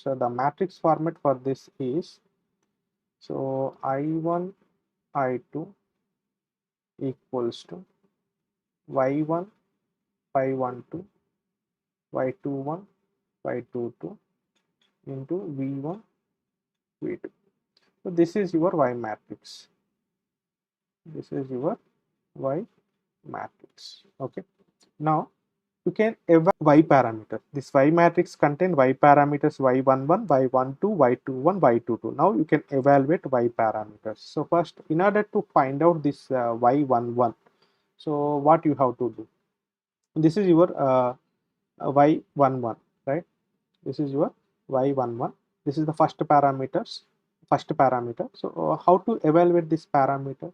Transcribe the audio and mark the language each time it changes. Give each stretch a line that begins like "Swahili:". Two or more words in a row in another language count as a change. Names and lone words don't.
English: So the matrix format for this is, so I1 I2 equals to Y1 Y12 Y21 Y22 into V1 V2. So this is your Y matrix. This is your Y matrix. Okay. Now you can evaluate Y parameters. This Y matrix contain Y parameters Y11, Y12, Y21, Y22. Now you can evaluate Y parameters. So first, in order to find out this Y11, so what you have to do? This is your Y11, right? This is your Y11. This is the first parameter. So how to evaluate this parameter?